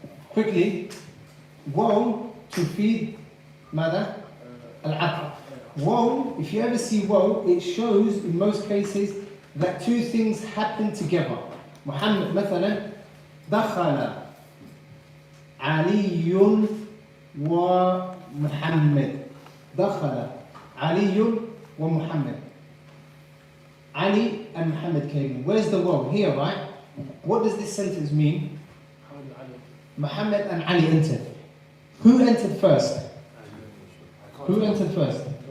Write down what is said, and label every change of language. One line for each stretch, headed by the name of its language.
English: Quickly,
Arabic: waw tufid mada al-atf.
English: Waw, if you ever see waw, it shows in most cases that two things happen together.
Arabic: Muhammad, مثلا, دخل علي ومحمد. دخل علي ومحمد.
English: Ali and Muhammad came in. Where's the waw? Here, right? What does this sentence mean? Muhammad and Ali entered. Who entered first? Who entered first?